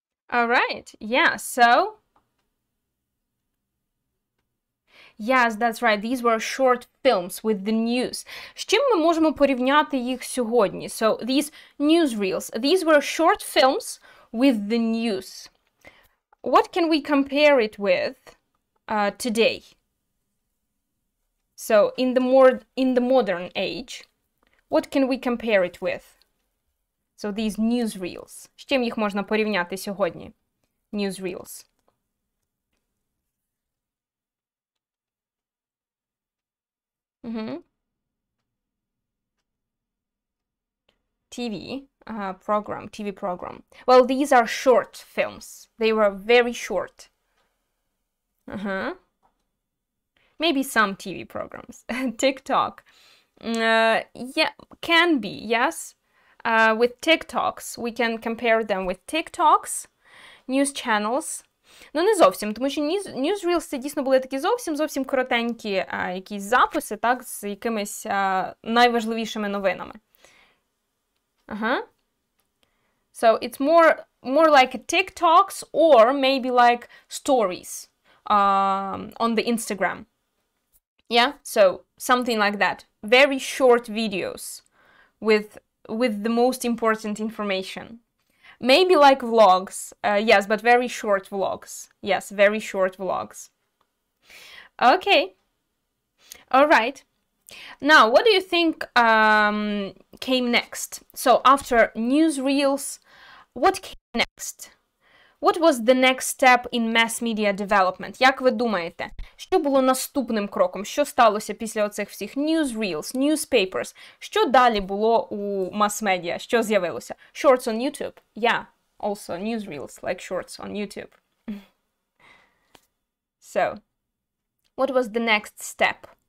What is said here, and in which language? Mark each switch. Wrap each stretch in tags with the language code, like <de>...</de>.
<en>All right, yeah, so yes, that's right. These were short films with the news.</en> <uk>З чим ми можемо порівняти їх сьогодні?</uk> <en>So these newsreels, these were short films with the news. What can we compare it with today? So in the modern age, what can we compare it with? So these newsreels.</en> <uk>З чим їх можна порівняти сьогодні?</uk> <en>Newsreels. TV program. Well, these are short films. They were very short. Maybe some TV programs. TikTok. Yeah, can be, yes. With TikToks, we can compare them with TikToks, news channels.</en> <uk>Ну, не зовсім, тому що newsreels це дійсно були такі зовсім коротенькі якісь записи, так, з якимись найважливішими новинами.</uk> <en>So it's more like TikToks or maybe like stories on the Instagram. Yeah, so something like that. Very short videos with the most important information. Maybe like vlogs, yes, but very short vlogs. Yes, very short vlogs. Okay, all right. Now, what do you think came next? So after newsreels, what came next? What was the next step in mass media development?</en> <uk>Як ви думаєте, що було наступним кроком? Що сталося після оцих всіх newsreels, newspapers? Що далі було у мас-медіа? Що з'явилося?</uk> <en>Shorts on YouTube. Yeah, also newsreels, like shorts on YouTube. So, what was the next step?</en>